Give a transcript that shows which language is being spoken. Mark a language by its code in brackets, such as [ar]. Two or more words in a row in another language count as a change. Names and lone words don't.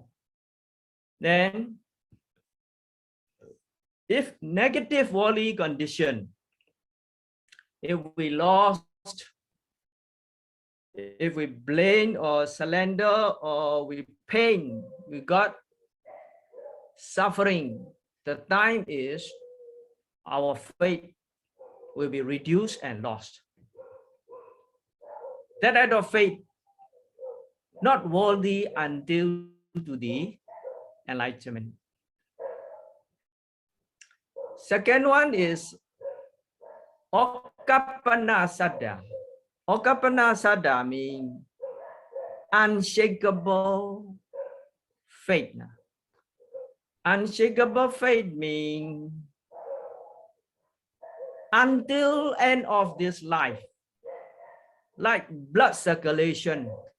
[en] Then, if negative worldly condition, if we lost, if we blame or surrender or we pain, we got suffering, the time is our faith will be reduced and lost. That act of faith not worthy until to the enlightenment. Second one is [pi] Okapana saddhā. Okapana saddhā [en] means unshakable faith. Unshakable faith means until end of this life, like blood circulation.